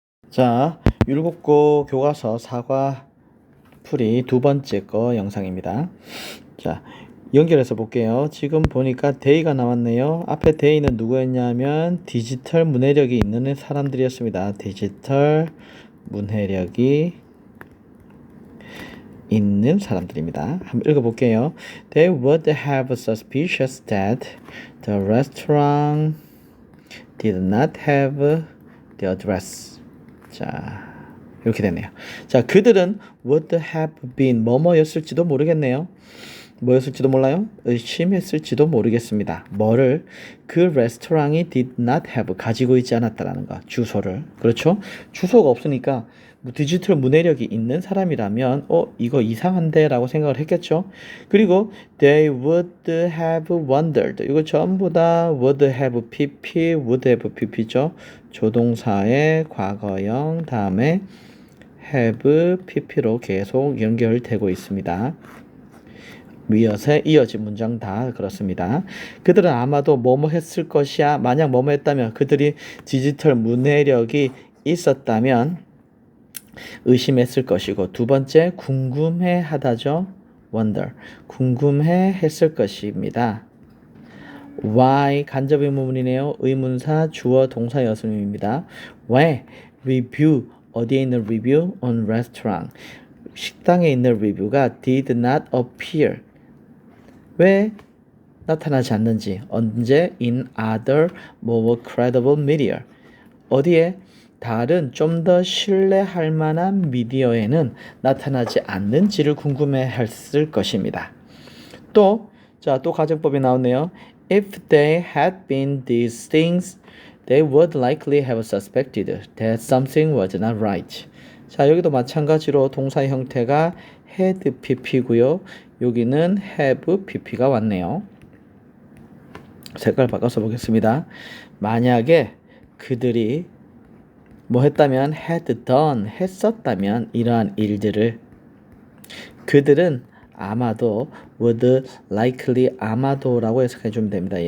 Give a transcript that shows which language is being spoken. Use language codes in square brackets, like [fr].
[ko] 자, 율곡고 교과서 사과 풀이 두 번째 거 영상입니다. 자, 연결해서 볼게요. 지금 보니까 데이가 나왔네요. 앞에 데이는 누구였냐면 디지털 문해력이 있는 사람들이었습니다. 디지털 문해력이 있는 사람들입니다. 한번 읽어볼게요. [en] They would have suspicious that the restaurant did not have the address. [ko] 자, 이렇게 되네요. 자, 그들은 [en] would have been [ko] 뭐뭐였을지도 모르겠네요. 뭐였을지도 몰라요? 의심했을지도 모르겠습니다. 뭐를? 그 레스토랑이 [en] did not have [ko] 가지고 있지 않았다라는 거. 주소를. 그렇죠? 주소가 없으니까 디지털 문해력이 있는 사람이라면 이거 이상한데 라고 생각을 했겠죠. 그리고 [en] they would have wondered. [ko] 이거 전부 다 would have pp, would have pp죠. 조동사의 과거형 다음에 have pp로 계속 연결되고 있습니다. 위엇에 이어진 문장 다 그렇습니다. 그들은 아마도 뭐뭐 했을 것이야. 만약 뭐뭐 했다면 그들이 디지털 문해력이 있었다면 의심했을 것이고, 두 번째 궁금해 하다죠. wonder. 궁금해 했을 것입니다. why 간접 의문문이네요. 의문사 주어 동사 여순입니다. 왜 review 어디에 있는 [en] review on restaurant [ko] 식당에 있는 리뷰가 [en] did not appear [ko] 왜 나타나지 않는지 언제 [en] in other more credible media [ko] 어디에 다른 좀 더 신뢰할 만한 미디어에는 나타나지 않는지를 궁금해했을 것입니다. 또 가정법이 나오네요. [en] If they had been these things, they would likely have suspected that something was not right. [ko] 자, 여기도 마찬가지로 동사 형태가 had pp고요. 여기는 have pp가 왔네요. 색깔 바꿔서 보겠습니다. 만약에 그들이 뭐 했다면 [en] had done [ko] 했었다면 이러한 일들을 그들은 아마도 [en] would likely [ko] 아마도라고 해석해 주면 됩니다.